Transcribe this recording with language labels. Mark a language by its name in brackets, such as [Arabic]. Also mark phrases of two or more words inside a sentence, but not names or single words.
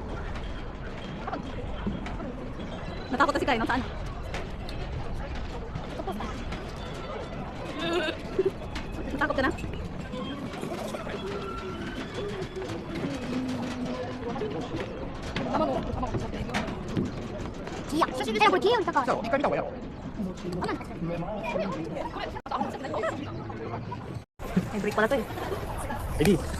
[Filipino] Natakot na si Kai, saan? Natakot ka na? [Japanese] Iya,そしてこれゲームとか。じゃあ、一回見た方がいいやろ。 [Filipino] May break pala to eh. Eddie.